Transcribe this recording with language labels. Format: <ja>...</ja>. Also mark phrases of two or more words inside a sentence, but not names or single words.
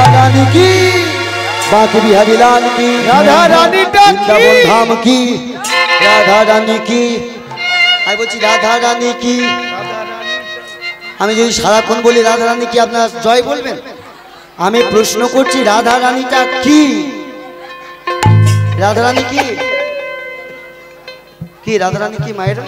<hi>बांके बिहारी लाल की, राधा रानी की, धाम की।</hi> <bn>রাধা রানী কি? আমি বলছি রাধা রানী কি? আমি যদি সারাক্ষণ বলি রাধা রানী কি, আপনারা জয় বলবেন? আমি প্রশ্ন করছি রাধা রানীটা কি? রাধা রানী কি? কি রাধা রানী কি মায়েরা?</bn>